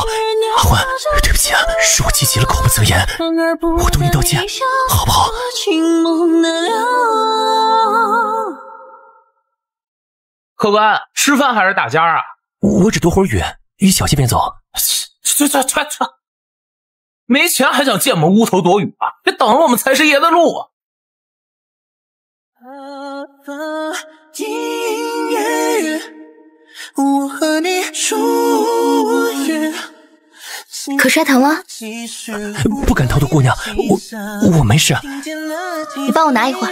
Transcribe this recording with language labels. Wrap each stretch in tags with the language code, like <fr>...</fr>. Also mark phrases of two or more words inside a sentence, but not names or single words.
<zh>阿歡，對不起啊，是我氣急了，口不擇言，我對你道歉，好不好？客官，吃飯還是打架啊？我只躲會兒雨，雨小些便走。去，沒錢還想見我們屋頭躲雨啊？別擋了我們財神爺的路啊！我和你出月。可摔疼了？不敢逃的姑娘，我沒事。你幫我拿一會兒。</zh>